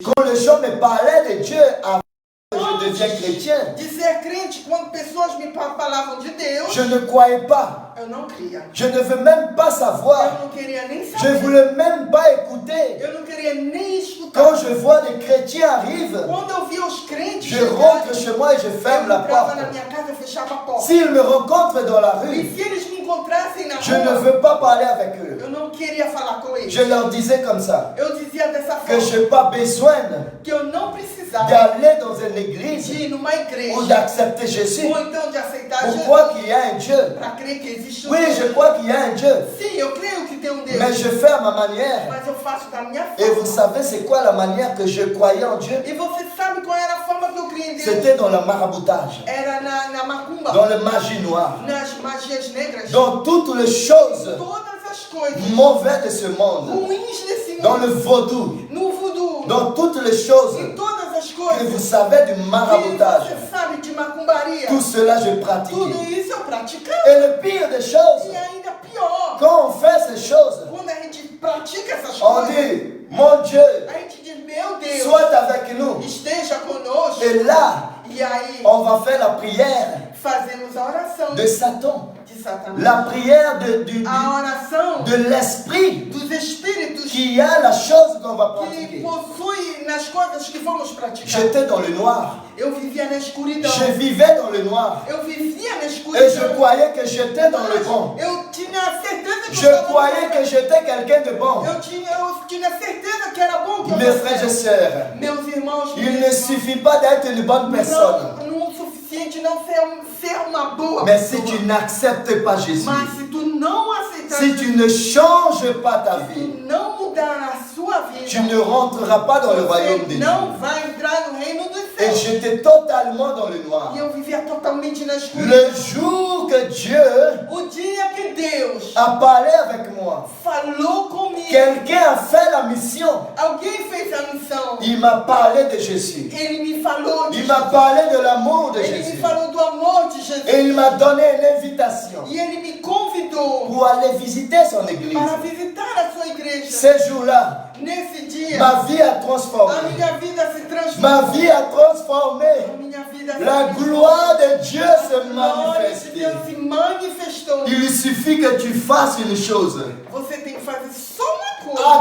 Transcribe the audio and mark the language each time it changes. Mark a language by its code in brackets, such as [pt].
[fr] Quand les gens me parlaient de Dieu avant que je devienne chrétien, [pt] De ser crente, quando pessoas me falavam de Deus, [fr] je ne croyais pas. [pt] eu não cria. [fr] Je ne veux même pas savoir. [pt] Eu não queria nem [fr] Je [pt] saber. [fr] ne voulais même pas écouter. [pt] Eu não queria nem escutar. [fr] Quand je vois des chrétiens arrivent, [pt] Quando eu via os crentes [fr] je rentre chez moi et je [pt] eu [fr] ferme la [pt] entrava [fr] porte. [pt] na minha casa, eu fechava a porta. [fr] S'ils me rencontrent dans la [pt] E [fr] rue, [pt] se eles me encontrassem na [fr] je ne [pt] rua, [fr] veux pas parler avec eux. [pt] eu não queria falar com eles. [fr] Je leur disais comme ça, [pt] Eu dizia dessa [fr] que [pt] forma, [fr] je n'ai pas besoin [pt] que eu não precisava precisar [fr] d'aller dans une église [pt] de ir numa igreja [fr] ou d'accepter Jésus [pt] ou então de aceitar [fr] pour [pt] Jesus [fr] croire qu'il y a un Dieu. [pt] para crer que existe um [fr] Oui, [pt] Deus. [fr] je crois qu'il y a un Dieu, [pt] Sim, eu creio que tem um Deus, [fr] mais je fais à ma manière. [pt] mas eu faço da minha [fr] Et vous [pt] forma. [fr] savez c'est quoi la manière que je croyais en Dieu? [pt] E você sabe qual era a forma que eu criei em Deus? [fr] C'était dans le maraboutage, [pt] Era na macumba, [fr] dans le magie noire, [pt] nas magias negras, [fr] dans toutes les choses [pt] todas as coisas [fr] mauvaises de ce monde, [pt] ruins desse [fr] dans [pt] mundo, [fr] le vaudou, [pt] no voodoo, [fr] dans toutes les choses [pt] em todas as [fr] que vous [pt] coisas [fr] savez du [pt] que [fr] maraboutage. [pt] você sabe de macumbaria. [fr] Tout cela je [pt] Tudo [fr] pratiquais. [pt] isso eu praticava. [fr] Et le pire des choses, [pt] E ainda pior, [fr] quand on fait ces choses, [pt] quando a gente pratica essas [fr] on [pt] coisas, [fr] dit, mon Dieu, [pt] a gente diz, meu Deus, [fr] sois avec nous. [pt] esteja conosco. [fr] Et là, [pt] E aí [fr] on va faire la prière [pt] fazemos a oração [fr] de Satan. [pt] de Satanás. [fr] La prière [pt] A oração [fr] de l'esprit [pt] dos espíritos [fr] qui a la chose qu'on va [pt] que [fr] pratiquer. [pt] possui nas coisas que vamos praticar. [fr] J'étais dans le noir. [pt] Eu vivia na escuridão. [fr] Je vivais dans le noir. [pt] Eu vivia na [fr] Et je [pt] escuridão. [fr] croyais que j'étais dans le bon. [pt] Eu tinha certeza que [fr] Je [pt] eu estava [fr] croyais que j'étais quelqu'un de bon. [pt] eu tinha certeza que era bom que eu [fr] Mes [pt] fosse. [fr] frères et sœurs, [pt] Meus irmãos, [fr] il [pt] minhas [fr] ne [pt] irmãs, [fr] suffit pas d'être une bonne personne. [pt] não o suficiente não ser uma boa [fr] Mais si [pt] pessoa. [fr] tu n'acceptes pas Jésus, [pt] Mas se tu não aceitar [fr] si tu ne changes pas ta [pt] se [fr] vie, [pt] tu não mudar a sua vida, [fr] tu ne rentreras pas dans le royaume de [pt] você [fr] Dieu. [pt] não vai entrar no reino dos [fr] Et [pt] céus. [fr] j'étais totalement dans le noir. [pt] E eu vivia totalmente na escuridão. [fr] Le jour que Dieu [pt] O dia que Deus [fr] a parlé avec moi, [pt] falou comigo, [fr] quelqu'un a fait la mission. [pt] alguém fez a missão. [fr] Il m'a parlé de Jésus. [pt] Ele me falou de [fr] Il m'a parlé de l'amour de [pt] Ele me [fr] Jésus. [pt] falou do amor de Jesus. [fr] Et il m'a donné une invitation [pt] E ele me convidou [fr] pour aller visiter son église. [pt] para visitar a sua igreja. [fr] Ce jour-là, [pt] Nesse dia, [fr] ma vie a [pt] a [fr] transformé. [pt] minha vida se [fr] Ma [pt] transformou. [fr] vie a transformé. [pt] A minha vida se [fr] La [pt] transformou. [fr] gloire de Dieu se [pt] A glória de [fr] manifeste. [pt] Deus se manifestou. [fr] Il suffit que tu fasses une chose. [pt] Você tem que fazer só uma coisa.